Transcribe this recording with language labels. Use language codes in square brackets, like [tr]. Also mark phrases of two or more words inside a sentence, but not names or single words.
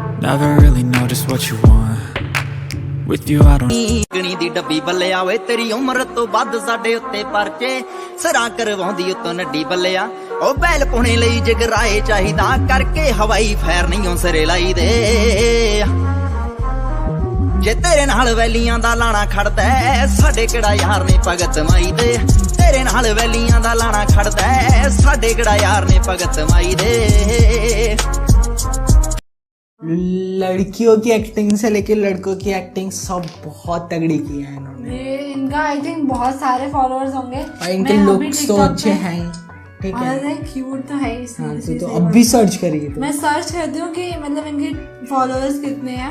[en] Never really know just what you want. With you I don't [pa] ਗਣੀ ਦੀ ਡੱਬੀ ਬੱਲਿਆ ਓਏ ਤੇਰੀ ਉਮਰ ਤੋਂ ਵੱਧ ਸਾਡੇ ਉੱਤੇ ਪਰਚੇ ਸਰਾਂ ਕਰਵਾਉਂਦੀ ਉਤੋਂ ਨੱਡੀ ਬੱਲਿਆ ਉਹ ਬੈਲ ਪੁਣੇ ਲਈ ਜਗਰਾਏ ਚਾਹੀਦਾ ਕਰਕੇ ਹਵਾਈ ਫੈਰ ਨਹੀਂ ਓ ਸਿਰੇ ਲਾਈ ਦੇ ਜੇ ਤੇਰੇ ਨਾਲ ਵੈਲੀਆਂ ਦਾ ਲਾਣਾ ਖੜਦਾ ਸਾਡੇ ਕਿਹੜਾ ਯਾਰ ਨੇ ਭਗਤ ਮਾਈ ਦੇ ਤੇਰੇ ਨਾਲ ਵੈਲੀਆਂ ਦਾ ਲਾਣਾ ਖੜਦਾ ਸਾਡੇ ਕਿਹੜਾ ਯਾਰ ਨੇ ਭਗਤ ਮਾਈ ਦੇ [hi] लड़कियों की एक्टिंग से लेके लड़कों की एक्टिंग सब बहुत तगड़ी की है इन्होंने। ये इनका [en] I think [hi] बहुत सारे फॉलोअर्स होंगे और इनके लुक्स तो अच्छे हैं, ठीक है, और क्यूट तो है इसमें। हाँ, तो अब भी सर्च करिए मैं सर्च करती हूँ कि मतलब इनके फॉलोअर्स कितने हैं।